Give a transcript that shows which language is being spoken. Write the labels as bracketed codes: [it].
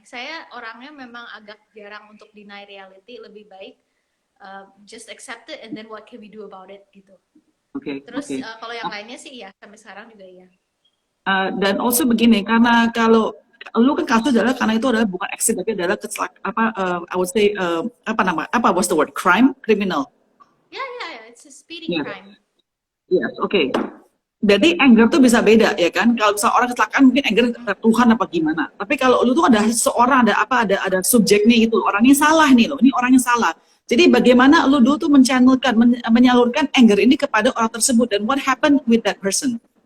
[id] Saya orangnya memang agak jarang untuk [en] deny reality, [id] lebih baik [en] just accept it and then what can we do about it gitu. [id] Terus kalau yang lainnya sih iya, sampai sekarang juga iya. Dan also begini, karena kalau lu kan kasus adalah karena itu adalah bukan accident tapi adalah [en] I would say what's the word, [id] criminal. [en] Yeah, it's a speeding crime. Yes, okay. [id] Jadi anger tuh bisa beda ya kan. Kalau misalnya orang kecelakaan mungkin anger Tuhan apa gimana. Tapi kalau lu tuh ada seorang, ada subjeknya gitu, orangnya salah nih loh, ini orangnya salah. Jadi bagaimana lu dulu tuh menyalurkan anger ini kepada orang tersebut, dan [en] what happened with that person?